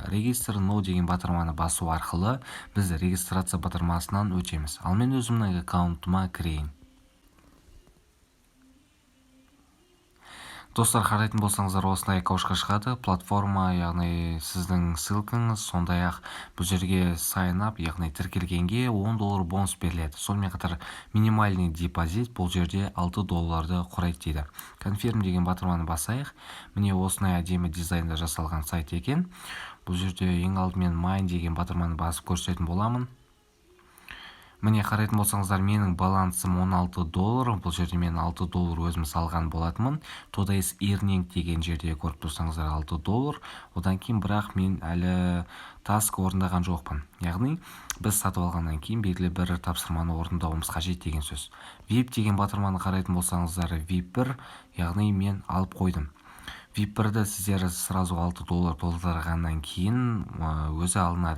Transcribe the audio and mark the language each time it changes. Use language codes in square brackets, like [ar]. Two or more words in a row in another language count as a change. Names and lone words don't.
[en] Register Now [kk] деген батырманы басу арқылы біз регистрация батырмасынан өтеміз. Ал мен өзімнің аккаунтыма кірейін. Достар, қарайтын болсаңыздар, осындай окошко шығады. Платформа, яғни сіздің ссылкаңыз, сондай-ақ бұл жерге [en] sign up, [kk] яғни тіркелгенге $10 бонус беріледі. Сонымен қатар [ru] минимальный депозит [kk] бұл жерде $6 құрайды дейді. Confirm деген батырманы басайық. Міне осындай әдемі дизайнда жасалған сайт екен. Бұл жерде ең алдымен mine деген батырманы басып көрсететін боламын. Міне қарайтын болсаңыздар, менің балансым $16. Бұл жерде мен $6 өзім салған болатынмын. [en] Today's earning [kk] деген жерде көріп тұрсаңыздар $6. Одан кейін бірақ мен әлі таск орындаған жоқпын. Яғни біз сатып алғаннан кейін белгілі бір тапсырманы орындауымыз қажет деген сөз. VIP деген батырманы қарайтын болсаңыздар, VIP1, яғни мен алып қойдым. VIP1-ді сіздер сразу $6 толтырғаннан кейін өзі алынады.